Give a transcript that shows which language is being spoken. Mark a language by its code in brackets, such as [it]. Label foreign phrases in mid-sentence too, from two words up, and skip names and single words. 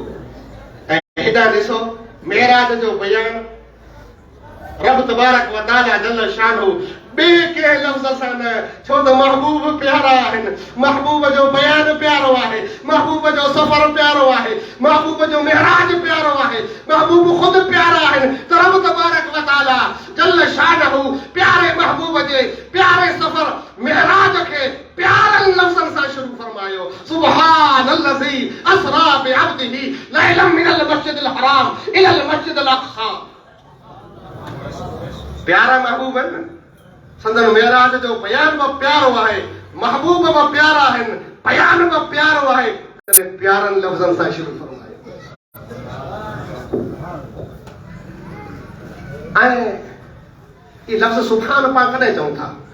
[sd] ऐं हेॾा ॾिसो मेराज जो बयान [ar] رب تبارك وتعالى جل شانه [sd] ॿिए कंहिं लफ़्ज़ सां न, छो त महबूब प्यारा आहिनि, महबूब जो बयान प्यारो आहे, महबूब जो सफ़र प्यारो आहे, महबूब जो मेराज प्यारो आहे, महबूब ख़ुदि प्यारा आहिनि। त [ar] رب تبارك وتعالى جل شانه [sd] प्यारे महबूब जे प्यारे सफ़र मेराज खे प्यारनि लफ़्ज़नि सां शुरू फरमायो। [ar] سبحان الذي أسرى بعبده ليلا من المسجد الحرام إلى المسجد الأقصى. [sd] प्यारा महबूब आहिनि, संदन मेराज जो बयान बि प्यारो आहे, महबूब बि प्यारा आहिनि, बयान बि प्यारो आहे, तॾहिं प्यारनि लफ़्ज़नि सां शुरू फरमायो। ऐं इहे लफ़्ज़ सुभान पाण कॾहिं चऊं था?